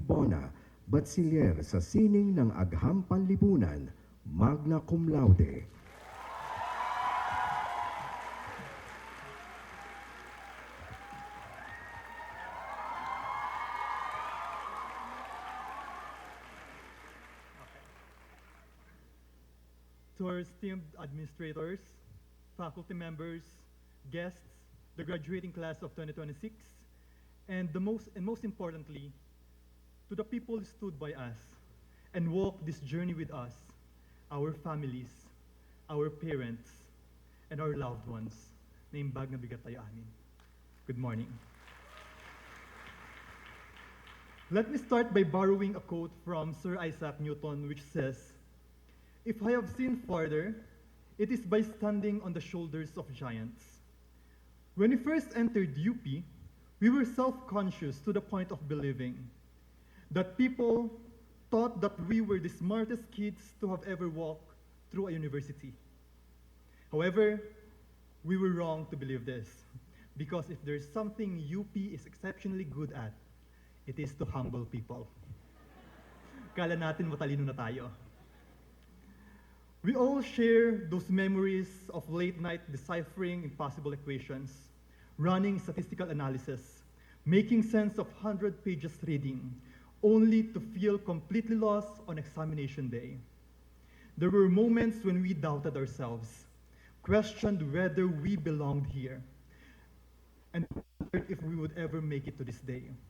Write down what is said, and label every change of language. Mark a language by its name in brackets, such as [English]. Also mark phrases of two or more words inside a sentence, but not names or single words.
[Filipino] Bona, Batsilier sa sining ng Agham Panlipunan, [Latin] magna cum laude. [English] To our esteemed administrators, faculty members, guests, the graduating class of 2026, and most importantly, to the people who stood by us and walked this journey with us, our families, our parents, and our loved ones, [Iloko] na imbag na bigat tayo amin. [English] Good morning. Let me start by borrowing a quote from Sir Isaac Newton, which says, "If I have seen farther, it is by standing on the shoulders of giants." When we first entered UP, we were self-conscious to the point of believing that people thought that we were the smartest kids to have ever walked through a university. However, We were wrong to believe this, because if there's something UP is exceptionally good at, it is to humble people. [Filipino] Kala natin matalino na tayo. [English] We all share those memories of late night deciphering impossible equations, running statistical analysis, making sense of 100 pages reading, only to feel completely lost on examination day. There were moments when we doubted ourselves, questioned whether we belonged here, and wondered if we would ever make it to this day.